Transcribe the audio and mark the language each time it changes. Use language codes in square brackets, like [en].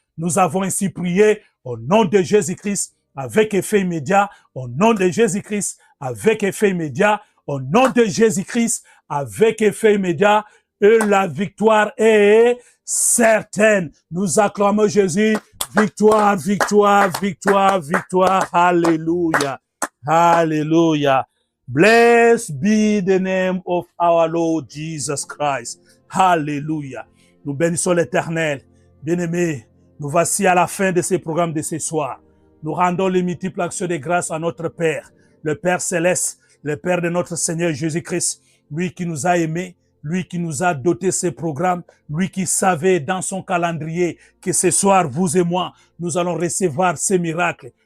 [fr] Nous avons ainsi prié au nom de Jésus-Christ avec effet immédiat, au nom de Jésus-Christ avec effet immédiat, au nom de Jésus-Christ avec effet immédiat, et la victoire est certaine. Nous acclamons Jésus. Victoire, victoire, victoire, victoire. Alléluia. Hallelujah. [en] Blessed be the name of our Lord Jesus Christ. Hallelujah. [fr] Nous bénissons l'Éternel. Bien-aimés, nous voici à la fin de ce programme de ce soir. Nous rendons les multiples actions de grâce à notre Père, le Père Céleste, le Père de notre Seigneur Jésus-Christ, lui qui nous a aimés, lui qui nous a doté ces programmes, lui qui savait dans son calendrier que ce soir, vous et moi, nous allons recevoir ces miracles.